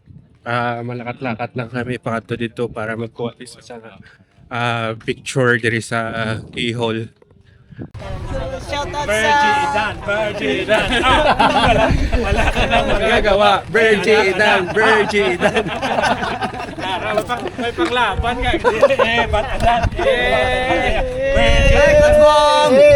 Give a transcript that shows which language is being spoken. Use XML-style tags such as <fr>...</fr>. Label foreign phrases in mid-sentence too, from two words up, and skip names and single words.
<hil>Malakat-lakat lang kami pakadto dito para magkuha isa sa picture diri sa keyhole.</hil> <en>Shout out sa...</en> <tl>Virgie Dan. Wala ka nang Magagawa, Virgie Dan. may panglaban ka. Batadan.</tl> <en>Hey, Coach Bong!</en>